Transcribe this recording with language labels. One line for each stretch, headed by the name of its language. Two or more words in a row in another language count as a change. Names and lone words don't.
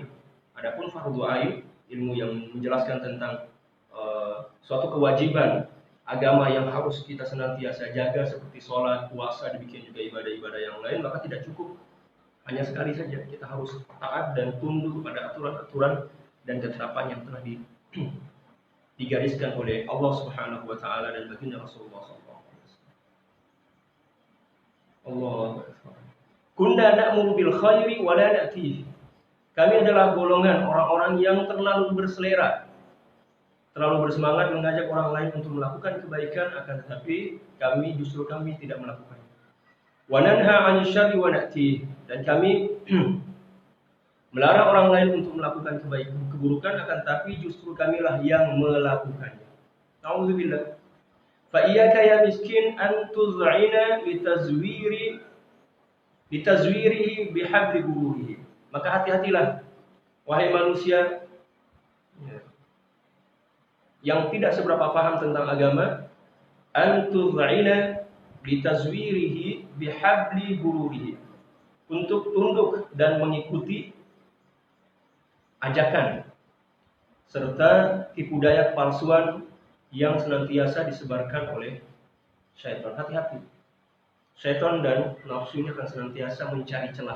Indonesian: Adapun fardu ain, ilmu yang menjelaskan tentang suatu kewajiban agama yang harus kita senantiasa jaga seperti sholat, puasa, demikian juga ibadah-ibadah yang lain, maka tidak cukup hanya sekali saja. Kita harus taat dan tunduk kepada aturan-aturan dan ketetapan yang telah digariskan oleh Allah
Arabic: سبحانه وتعالى
Indonesian: dan baginda Rasulullah
Arabic: صلى الله عليه وسلم.
Indonesian: Allah.
Arabic: كنا نأمر بالخير ولا نأتيه.
Indonesian: Kami adalah golongan orang-orang yang terlalu berselera, terlalu bersemangat mengajak orang lain untuk melakukan kebaikan, akan tetapi kami tidak melakukannya.
Arabic: وننهى عن الشر ونأتيه,
Indonesian: dan kami melarang orang lain untuk melakukan keburukan, akan tetapi justru kamilah yang melakukannya. Nauzubillah.
Arabic: فإياك يا مسكين أن تذعن لتزويره بحبل غروره.
Indonesian: Maka hati-hatilah wahai manusia yang tidak seberapa paham tentang agama,
Arabic: أن تذعن لتزويره بحبل غروره,
Indonesian: untuk tunduk dan mengikuti ajakan serta tipu daya kepalsuan yang senantiasa disebarkan oleh syaitan. Hati-hati. Syaitan dan nafsunya akan senantiasa mencari celah.